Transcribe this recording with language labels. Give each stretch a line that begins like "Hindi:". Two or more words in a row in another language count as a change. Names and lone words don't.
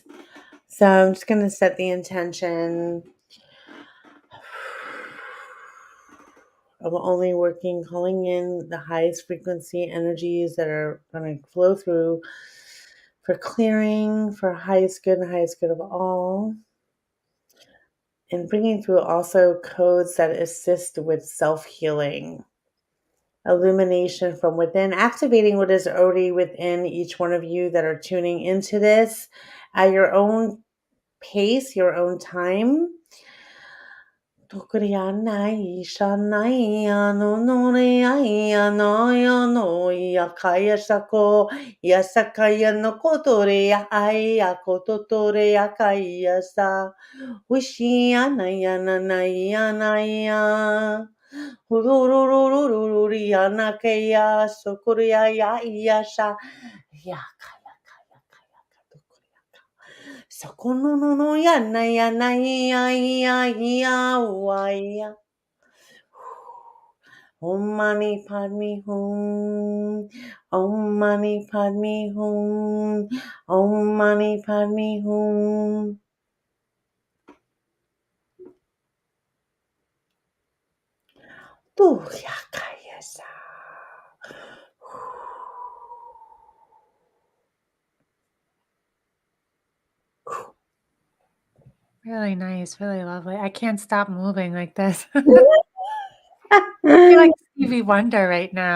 English: So I'm just going to set the intention of only working, calling in the highest frequency energies that are going to flow through for clearing, for highest good and highest good of all, and bringing through also codes that assist with self healing. Illumination from within, activating what is already within each one of you that are tuning into this at your own pace, your own time. Tokurianai, shanai, ano nori, ai, ano, yo, no, yakaya sako, yasakaya no kotore, ai, akototore, akaya sa, wishi, anaya, nanaya, anaya. Hururururururiya nakaya sokuria ya iyasha ya kaya kaya kaya katukuriya ka. Sokono no no ya na ya na ya ya ya wa ya.
Sanskrit: Om Mani Padme Hum. Om Mani Padme Hum. Om Mani Padme Hum. Booyakayasa.
English: Really nice, really lovely. I can't stop moving like this. I feel like Stevie Wonder right now.